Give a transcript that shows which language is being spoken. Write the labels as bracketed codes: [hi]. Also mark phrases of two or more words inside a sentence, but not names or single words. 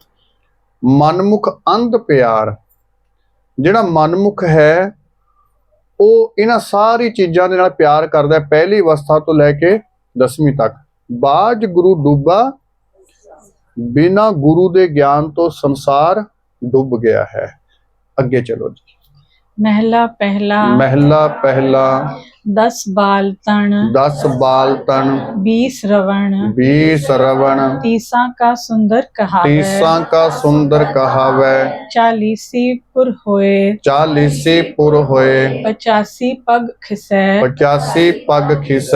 [pa] ਮਨਮੁਖ ਅੰਧ ਪਿਆਰ, ਜਿਹੜਾ ਮਨਮੁਖ ਹੈ ਉਹ ਇਹਨਾਂ ਸਾਰੀ ਚੀਜ਼ਾਂ ਦੇ ਨਾਲ ਪਿਆਰ ਕਰਦਾ, ਪਹਿਲੀ ਅਵਸਥਾ ਤੋਂ ਲੈ ਕੇ 10ਵੀਂ ਤੱਕ। ਬਾਝ ਗੁਰੂ ਡੁੱਬਾ, ਬਿਨਾਂ ਗੁਰੂ ਦੇ ਗਿਆਨ ਤੋਂ ਸੰਸਾਰ ਡੁੱਬ ਗਿਆ ਹੈ। ਅੱਗੇ ਚਲੋ ਜੀ। ਮਹਲਾ ਪਹਿਲਾ ਮਹਿਲਾ ਪਹਿਲਾ। 10 ਬਾਲ ਤਣ 10 ਬਾਲ ਤਨ 20 ਰਵਣ 20 ਰਵਣ, ਤੀਸਾ ਕਾ ਸੁੰਦਰ ਕਹਾਵੈ। ਤੀਸਾ ਕਾ ਸੁੰਦਰ ਕਹਾਵੈ। 40 ਪੁਰ ਹੋਏ 40 ਪੁਰ ਹੋਏ, 85 ਪਗ ਖਿਸੈ। 85 ਪਗ ਖਿਸੈ।